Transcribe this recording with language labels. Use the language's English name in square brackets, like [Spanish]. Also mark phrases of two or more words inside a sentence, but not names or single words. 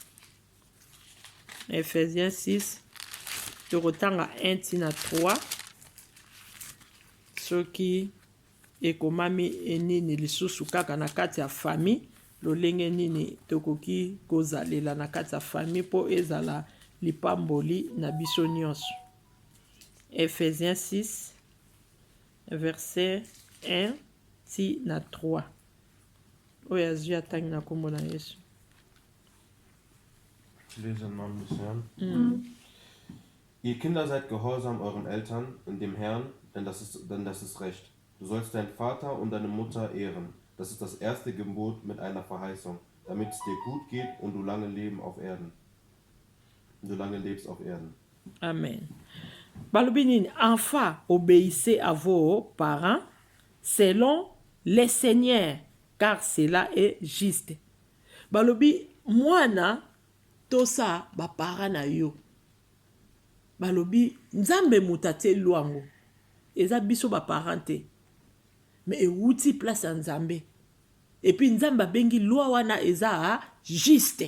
[Lingala] Ephésiens 6 tokotanga 1 tina 3 soki ekomami enini lisusu kaka na kati ya famille lolenge nini tokoki kozalela na kati ya famille po ezala lipamboli na biso nyonso. Ephésiens 6 verset 1 ti na 3 oyo azwi atangi na kombo na Yesu. [German] Ich lese im Namen des Herrn. Ihr Kinder seid gehorsam euren Eltern in dem Herrn, denn das ist Recht. Du sollst deinen Vater und deine Mutter ehren. Das ist das erste Gebot mit einer Verheißung, damit es dir gut geht und du lange lebst auf Erden. Amen. [French] Balobini, enfants, obéissez à vos parents selon les seigneurs, car cela est juste. [Lingala] Balobi, mwana tosa ba parents na yo. Balobi, nzambe mutate luango. Eza biso ba parents mais euti place en nzambe. [French] Et puis [Lingala] nzamba bengi loi wana eza juste.